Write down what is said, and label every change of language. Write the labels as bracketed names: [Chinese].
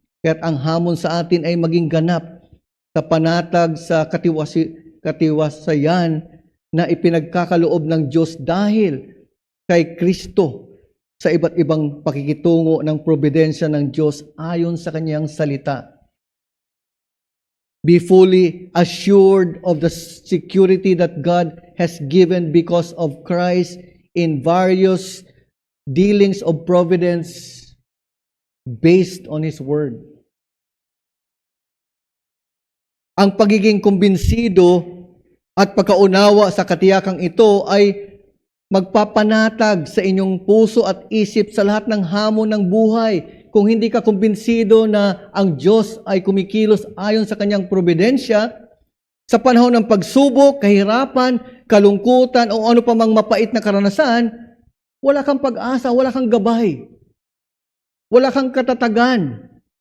[Filipino] Kaya't ang hamon sa atin ay maging ganap sa panatag sa katiwasayan na ipinagkakaloob ng Diyos dahil kay Kristo sa iba't ibang pakikitungo ng probidensya ng Diyos ayon sa kanyang salita. [English] Be fully assured of the security that God has given because of Christ in various dealings of providence based on His Word. [Filipino] Ang pagiging kumbinsido at pagkaunawa sa katiyakang ito ay magpapanatag sa inyong puso at isip sa lahat ng hamon ng buhay. Kung hindi ka kumbinsido na ang Diyos ay kumikilos ayon sa kanyang probidensya, sa panahon ng pagsubok, kahirapan, kalungkutan o ano pa mang mapait na karanasan, wala kang pag-asa, wala kang gabay, wala kang katatagan.